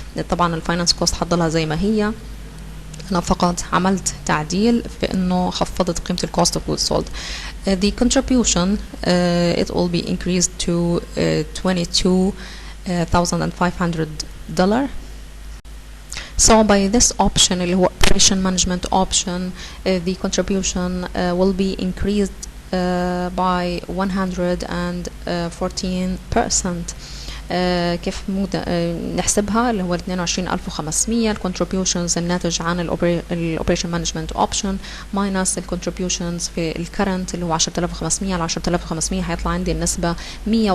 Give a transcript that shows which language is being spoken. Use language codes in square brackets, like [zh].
[ar] طبعا [en] الفاينانس كوست [ar] حضلها زي ما هي، أنا فقط عملت تعديل في إنه خفضت قيمة [en] الcost of goods sold. The contribution it will be increased to $22,500. So by this option [ar] اللي هو [en] operation management option, the contribution will be increased by 114%. [ar] كيف نحسبها؟ اللي هو 22,500 الكونتريبيوشنز الناتج عن [en] الاوبريشن management option minus الكونتريبيوشنز [ar] في الكرنت اللي هو 10,500 على 10,500 هيطلع عندي النسبة 114%.